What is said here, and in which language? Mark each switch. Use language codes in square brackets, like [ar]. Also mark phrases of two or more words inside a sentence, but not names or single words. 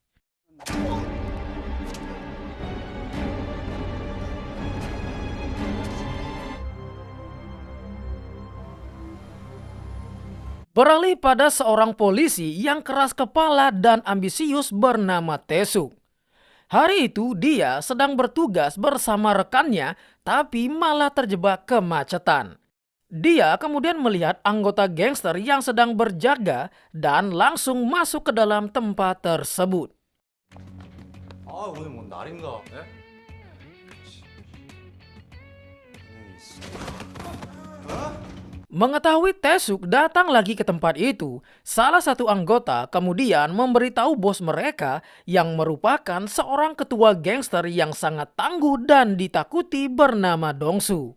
[id] Beralih pada seorang polisi yang keras kepala dan ambisius bernama Tesuk. Hari itu dia sedang bertugas bersama rekannya tapi malah terjebak kemacetan. Dia kemudian melihat anggota gangster yang sedang berjaga dan langsung masuk ke dalam tempat tersebut. [ko] 오늘 뭐 날인가? 예? [id] Mengetahui Tesuk datang lagi ke tempat itu, salah satu anggota kemudian memberitahu bos mereka yang merupakan seorang ketua gangster yang sangat tangguh dan ditakuti bernama Dongsu.